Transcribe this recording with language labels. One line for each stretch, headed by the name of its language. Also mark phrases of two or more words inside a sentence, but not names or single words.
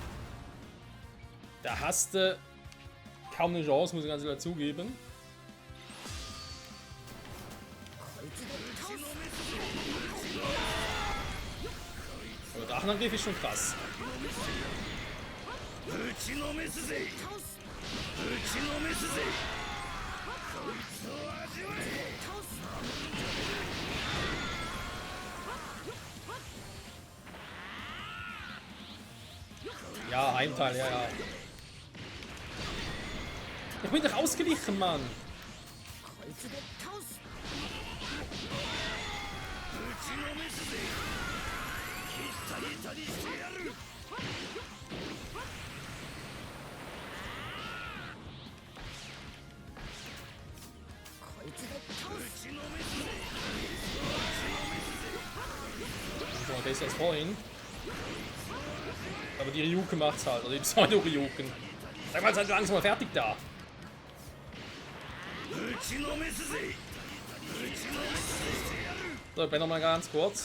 German: Da hast du kaum eine Chance, muss ich ganz klar zugeben. Aber Drachenangriff ist schon krass.
Japanese: ちのめすぜ。倒す。ぶちのめすぜ。こいつを味わえ。倒す。
German: Ja, Heimteil, ja, ja. Ich bin doch ausgewichen, Mann.
Japanese: こいつで倒す。ぶちのめすぜ。ひったりたりしてやる。こいつで倒ぶす。ちのめすぜ。
German: So, besser als vorhin. Aber die Ryuken macht's halt, oder die Pseudo-Ryuken. Sag mal, seid langsam mal fertig da.
Japanese: ぶちのめすぜ。ぶちのめすぜ。
German: So, ich bin noch mal ganz kurz.